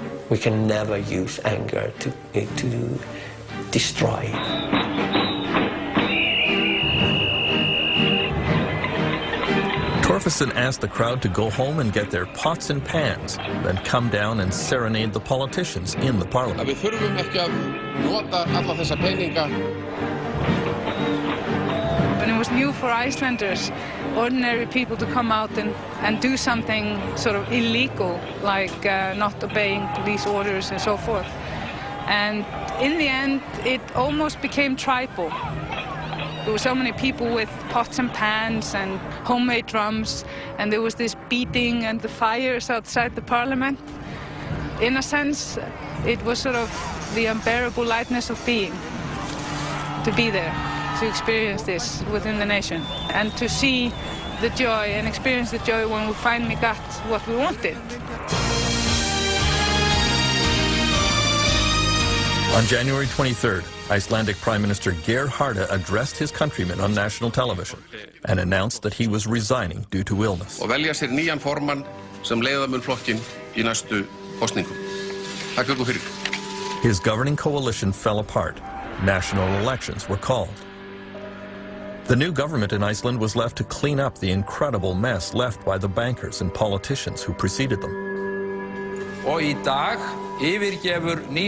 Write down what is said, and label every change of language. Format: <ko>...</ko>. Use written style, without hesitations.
<en>We can never use anger to destroy. Torfason asked the crowd to go home and get their pots and pans, then come down and serenade the politicians in the parliament.</en> <is>Við þurfum ekki að nota alla þessa peninga.</is> <en>And it was new for Icelanders, ordinary people, to come out and do something sort of illegal, like not obeying police orders and so forth. And in the end, it almost became tribal. There were so many people with pots and pans and homemade drums, and there was this beating and the fires outside the parliament. In a sense, it was sort of the unbearable lightness of being, to be there, to experience this within the nation, and to see the joy and experience the joy when we finally got what we wanted. On January 23rd, Icelandic Prime Minister Geir Haarde addressed his countrymen on national television and announced that he was resigning due to illness.</en> <is>Og velja sér nýjan formann sem leiða mun flokkinn í næstu kosningum. Takk fyrir.</is> <en>His governing coalition fell apart. National elections were called. The new government in Iceland was left to clean up the incredible mess left by the bankers and politicians who preceded them.</en> <is>Og í dag yfirgefur</is>